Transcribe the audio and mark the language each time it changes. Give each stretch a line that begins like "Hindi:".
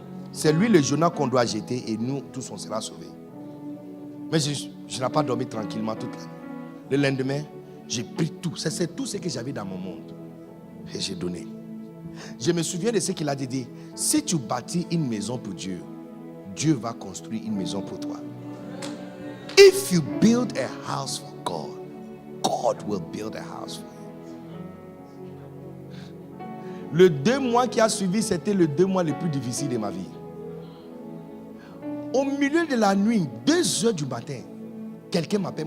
French: C'est lui le Jonah qu'on doit jeter et nous, tous, on sera sauvés. Mais je n'ai pas dormi tranquillement toute la nuit. Le lendemain, j'ai pris tout. C'est tout ce que j'avais dans mon monde. Et j'ai donné. Je me souviens de ce qu'il a dit. Si tu bâtis une maison pour Dieu, Dieu va construire une maison pour toi.
English: If you build a house for God, God will build a house for you.
French: Le 2 mois qui a suivi, c'était le 2 mois les plus difficiles de ma vie. Au milieu de la nuit, 2h du matin, quelqu'un m'appelle.